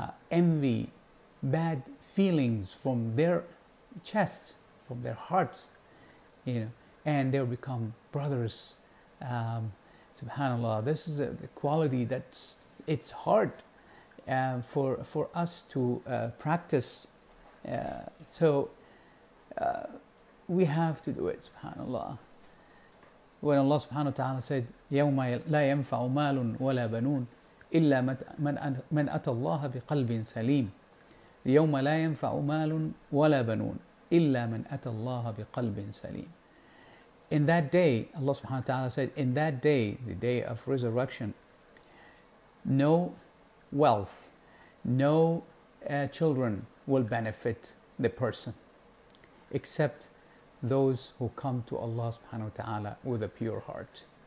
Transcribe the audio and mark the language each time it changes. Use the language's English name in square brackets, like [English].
[English] envy, bad feelings from their chests, from their hearts, and they'll become brothers. Subhanallah, this is the quality it's hard for us to practice. So we have to do it, subhanallah. When Allah subhanahu wa ta'ala said, [Arabic] يَوْمَ لَا يَنْفَعُ مَالٌ وَلَا بَنُونَ إِلَّا مَنْ أَتَى اللَّهَ بِقَلْبٍ سَلِيمٍ يَوْمَ لَا يَنْفَعُ مَالٌ وَلَا بَنُونَ إِلَّا مَنْ أَتَى اللَّهَ بِقَلْبٍ سَلِيمٍ. [English] In that day, Allah subhanahu wa ta'ala said, in that day, the day of resurrection, no wealth, no children will benefit the person, except those who come to Allah subhanahu wa ta'ala with a pure heart.